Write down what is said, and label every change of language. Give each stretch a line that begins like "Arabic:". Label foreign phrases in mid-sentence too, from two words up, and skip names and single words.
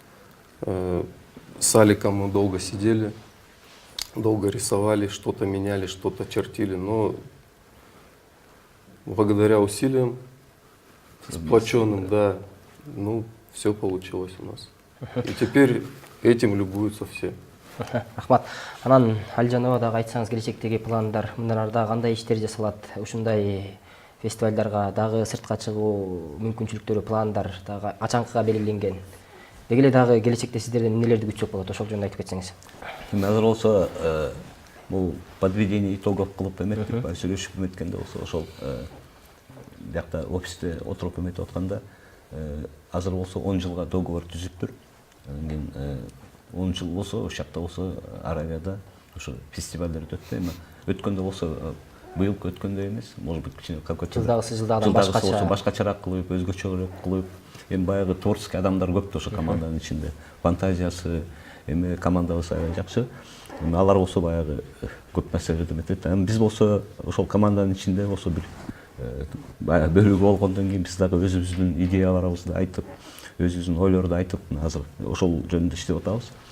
Russian: С Аликом мы долго сидели, долго рисовали, что-то меняли, что-то чертили. Но благодаря усилиям, сплоченным, да, ну, все получилось у нас. И теперь этим любуются все.
Kyrgyz: Рахмат. Анан Алжанова дагы айтсаңыз, келечектеги пландар, мындан арда кандай иштер жасалат? Ушундай фестивалдарга дагы сыртка чыгуу мүмкүнчүлүктөрү, пландар дагы качанкыга белгиленген? Деги эле дагы келечекте сиздерден эмнелерди күтсөк болот? Ошол жөнүндө айтып кетсеңиз. Эми азыр болсо бул
Russian: подведение итогов
Kyrgyz: кылып эметтик, сүйлөшүп эметкенде болсо ошол биякта офисте отуруп эметип атканда азыр болсо 10 жылга договор түзүптүр. Анан кийин 10 жыл болсо, ошол жакта болсо Аравияда ошо фестивалдар өтөт. Эми өткөндө болсо быйылкы өткөндөй эмес,
Russian: может быть,
Kyrgyz: кичине какой-то жылдагыдан башкачараак кылып, өзгөчөрөөк кылып. Эми баягы творческий адамдар көп да ошо команданын ичинде. Фантазиясы, эми командабыз аябай жакшы. Эми алар болсо баягы көп нерселерди эметет. Эми биз болсо ошол команданын ичинде болсо бир баягы бөлүгү болгондон кийин биз дагы өзүбүздүн идеяларыбызды айтып, өзүбүздүн ойлорду айтып, азыр ошол жөнүндө иштеп атабыз.